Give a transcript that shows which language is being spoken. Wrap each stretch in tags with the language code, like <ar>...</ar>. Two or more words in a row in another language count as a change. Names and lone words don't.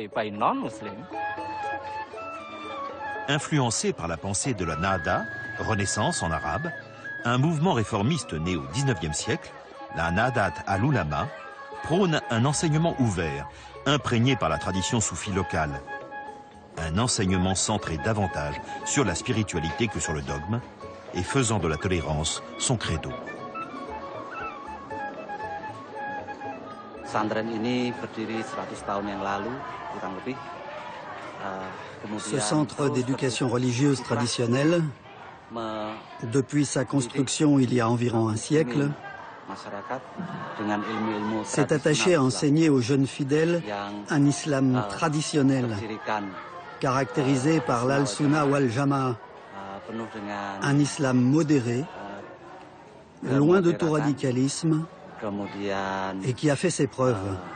<fr>Influencé par la pensée de la Nahda, Renaissance en arabe, un mouvement réformiste né au XIXe siècle, la Nahdlatul Ulama, prône un enseignement ouvert, imprégné par la tradition soufie locale. Un enseignement centré davantage sur la spiritualité que sur le dogme et faisant de la tolérance son credo.</fr> <id>Pesantren ini berdiri 100 tahun yang lalu, kurang lebih.</id> <fr>Ce centre d'éducation religieuse traditionnelle, depuis sa construction il y a environ un siècle, s'est attaché à enseigner aux jeunes fidèles un islam traditionnel, caractérisé par l'</fr> <ar>السنة والجماعة,</ar> <fr>un islam modéré, loin de tout radicalisme, et qui a fait ses preuves.</fr>